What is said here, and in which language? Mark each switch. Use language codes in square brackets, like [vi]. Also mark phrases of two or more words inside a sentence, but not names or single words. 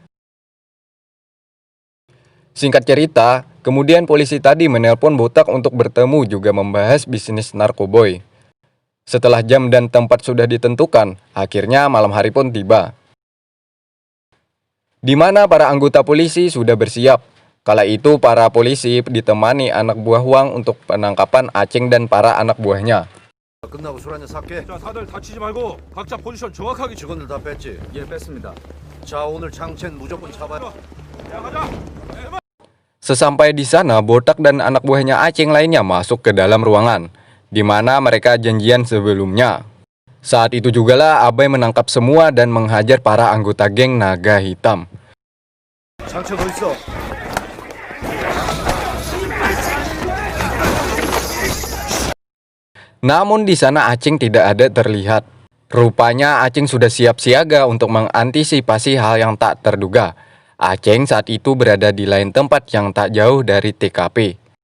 [id] Singkat cerita, kemudian polisi tadi menelpon Butak untuk bertemu juga membahas bisnis narkoboy. Setelah jam dan tempat sudah ditentukan, akhirnya malam hari pun tiba. Di mana para anggota polisi sudah bersiap. Kala itu para polisi ditemani anak buah Wang untuk penangkapan Aceng dan para anak buahnya. [ko] 끝나고 술 한잔 살게. 자, 다들 다치지 말고 각자 포지션 정확하게 지금. 직원들 다 뺐지? 예, 뺐습니다. 자, 오늘 장첸 무조건 잡아야. 야, 가자. [id] Sesampai di sana, Botak dan anak buahnya Aceng lainnya masuk ke dalam ruangan, di mana mereka janjian sebelumnya. Saat itu jugalah Abai menangkap semua dan menghajar para anggota geng naga hitam. [ko] 장첸 어디 있어? [id] Namun di sana Aceng tidak ada terlihat. Rupanya Aceng sudah siap siaga untuk mengantisipasi hal yang tak terduga. Aceng saat itu berada di lain tempat yang tak jauh dari TKP.